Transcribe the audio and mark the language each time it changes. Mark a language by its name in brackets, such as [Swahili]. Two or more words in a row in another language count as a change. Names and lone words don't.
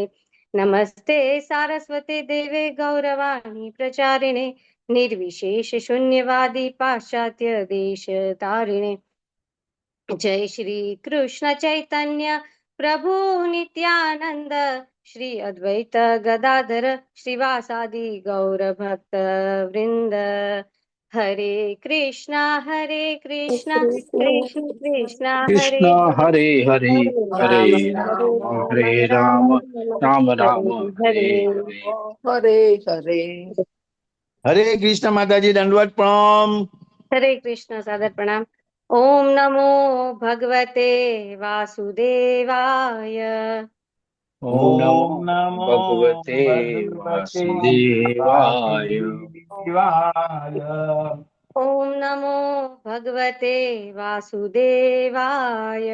[Sanskrit] नमस्ते सारस्वते देवे गौरवाणी प्रचारिणे निर्विशेष शून्यवादी पाश्चात्य देश तारिणे। जय श्री कृष्ण चैतन्य प्रभु नित्यानंद श्री अद्वैत गदाधर श्रीवासादि गौर भक्त वृंद। हरे कृष्णा कृष्ण कृष्ण कृष्ण हरे हरे हरे राम हरे राम राम राम हरे हरे। हरे हरे [Gujarati] હરે કૃષ્ણ માતાજી, દંડવત પ્રણામ. [Hindi] हरे कृष्ण सादर प्रणाम. [Sanskrit] ओम नमो भगवते वासुदेवाय। ओम नमो भगवते वासुदेवाय। ओम नमो भगवते वासुदेवाय।